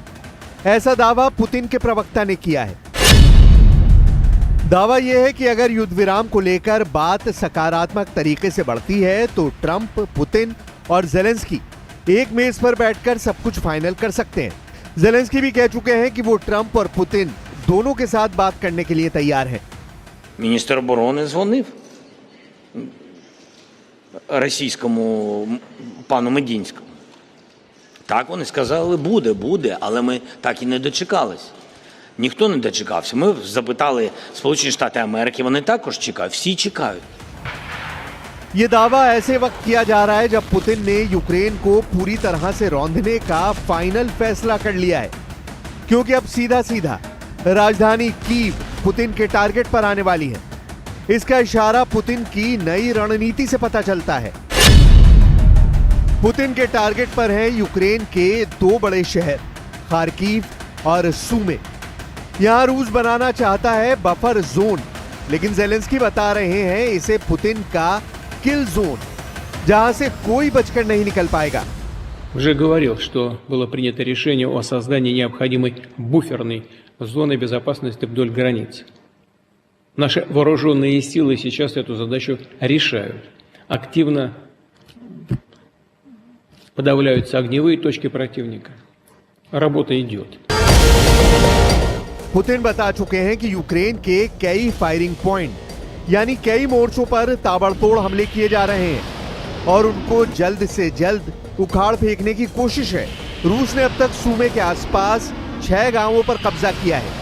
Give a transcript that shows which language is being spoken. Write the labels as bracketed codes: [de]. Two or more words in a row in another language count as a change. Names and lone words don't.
[hi] ऐसा दावा पुतिन के प्रवक्ता ने किया है। दावा यह है कि अगर युद्ध विराम को लेकर बात सकारात्मक तरीके से बढ़ती है तो ट्रंप, पुतिन और जेलेंस्की एक मेज पर बैठकर सब कुछ फाइनल कर सकते हैं। जेलेंस्की भी कह चुके हैं कि वो ट्रंप और पुतिन दोनों के साथ बात करने के लिए तैयार हैं। [uk] Міністр оборони дзвонив російському пану Медінському. Так, вони сказали, буде, але ми так і не дочекались. Ніхто не дочекався. Ми запитали Сполучені Штати Америки, вони також чекають, всі чекають. [hi] ये दावा ऐसे वक्त किया जा रहा है जब पुतिन ने यूक्रेन को पूरी तरह से रौंदने का फाइनल फैसला कर लिया है, क्योंकि अब सीधा सीधा राजधानी कीव पुतिन के टारगेट पर आने वाली है। इसका इशारा पुतिन की नई रणनीति से पता चलता है। पुतिन के टारगेट पर हैं यूक्रेन के दो बड़े शहर खार्किव और सूमे। यहां रूस बनाना चाहता है [en] buffer zone, [hi] लेकिन ज़ेलेंस्की बता रहे हैं इसे पुतिन का [en] kill zone, [hi] जहां से कोई बचकर नहीं निकल पाएगा। [ru] Уже говорил, что было принято решение о создании необходимой буферной зоны безопасности вдоль границ. Наши вооруженные силы сейчас эту задачу решают. Активно подавляются огневые точки противника. Работа идет. [hi] पुतिन बता चुके हैं कि यूक्रेन के कई [en] firing point [hi] यानी कई मोर्चों पर ताबड़तोड़ हमले किए जा रहे हैं और उनको जल्द से जल्द उखाड़ फेंकने की कोशिश है। रूस ने अब तक सूमे के आसपास 6 गांवों पर कब्जा किया है।